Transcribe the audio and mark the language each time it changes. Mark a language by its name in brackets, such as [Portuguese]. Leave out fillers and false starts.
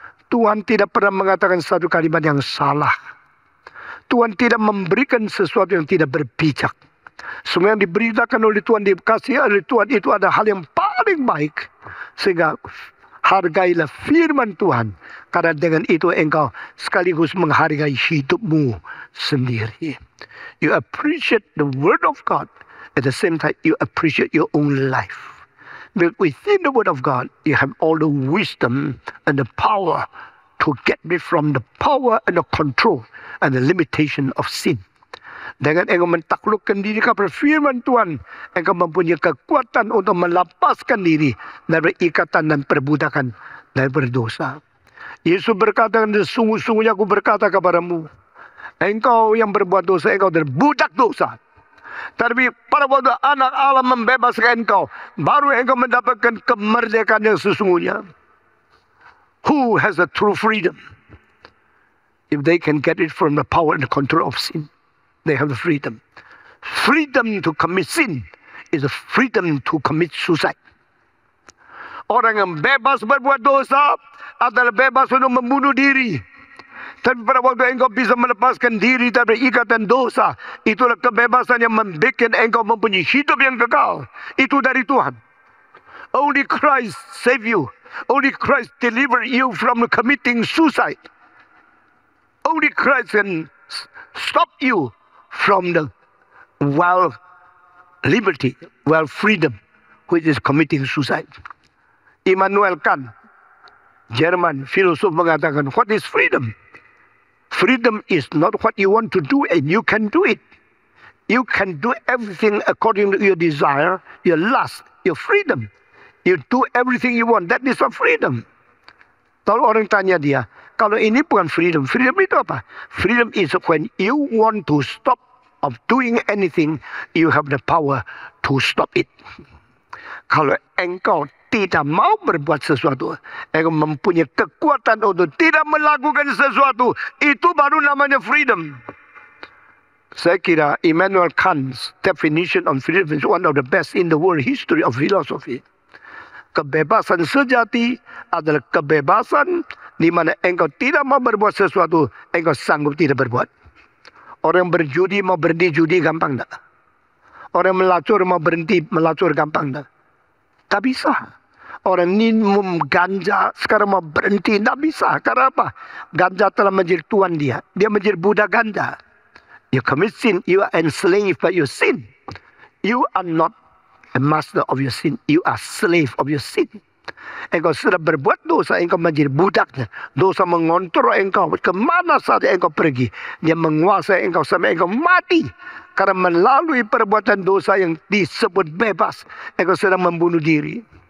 [Indonesian] Tuhan tidak pernah mengatakan satu kalimat yang salah. Tuhan tidak memberikan sesuatu yang tidak berbijak. Semua yang diberitakan oleh Tuhan, dikasih oleh Tuhan itu ada hal yang paling baik. Sehingga hargailah firman Tuhan. Karena dengan itu engkau sekaligus menghargai hidupmu sendiri. [English] You appreciate the word of God. At the same time you appreciate your own life. But within the word of God, you have all the wisdom and the power to get rid from the power and the control and the limitation of sin. [Indonesian] Dengan engkau mentaklukkan diri kepada firman Tuhan, engkau mempunyai kekuatan untuk melepaskan diri dari ikatan dan perbudakan dari berdosa. Yesus berkata, sungguh-sungguhnya aku berkata kepadamu, engkau yang berbuat dosa, engkau adalah budak dosa. Tapi pada waktu anak Allah membebaskan engkau, baru engkau mendapatkan kemerdekaan yang sesungguhnya. [English] Who has the true freedom? If they can get it from the power and the control of sin, they have the freedom. Freedom to commit sin is a freedom to commit suicide. [Indonesian] Orang yang bebas berbuat dosa adalah bebas untuk membunuh diri. Tapi pada waktu engkau bisa melepaskan diri dari ikatan dosa, itulah kebebasan yang membuat engkau mempunyai hidup yang kekal. Itu dari Tuhan. [English] Only Christ save you. Only Christ deliver you from committing suicide. Only Christ can stop you from the wild liberty, wild freedom, which is committing suicide. [Indonesian] Immanuel Kant, Jerman filosof, mengatakan, [English] what is freedom? Freedom is not what you want to do and you can do it. You can do everything according to your desire, your lust, your freedom. You do everything you want. That is not freedom. [Indonesian] Kalau orang tanya dia, kalau ini bukan freedom. Freedom itu apa? [English] Freedom is when you want to stop of doing anything, you have the power to stop it. [Indonesian] Kalau engkau tidak mau berbuat sesuatu, engkau mempunyai kekuatan untuk tidak melakukan sesuatu, itu baru namanya freedom. Saya kira [English] Immanuel Kant's definition of freedom is one of the best in the world history of philosophy. [Indonesian] Kebebasan sejati adalah kebebasan di mana engkau tidak mau berbuat sesuatu, engkau sanggup tidak berbuat. Orang berjudi mau berhenti judi gampang tak? Orang melacur mau berhenti melacur gampang tak? Tak bisa. Orang minum ganja sekarang mau berhenti, tak bisa. Karena apa? Ganja telah menjadi tuan dia. Dia menjadi budak ganja. [English] You commit sin, you are enslaved by your sin. You are not a master of your sin. You are slave of your sin. [Indonesian] Engkau sudah berbuat dosa, engkau menjadi budaknya. Dosa mengontrol engkau kemana saja engkau pergi. Dia menguasai engkau sampai engkau mati. Karena melalui perbuatan dosa yang disebut bebas, engkau sedang membunuh diri.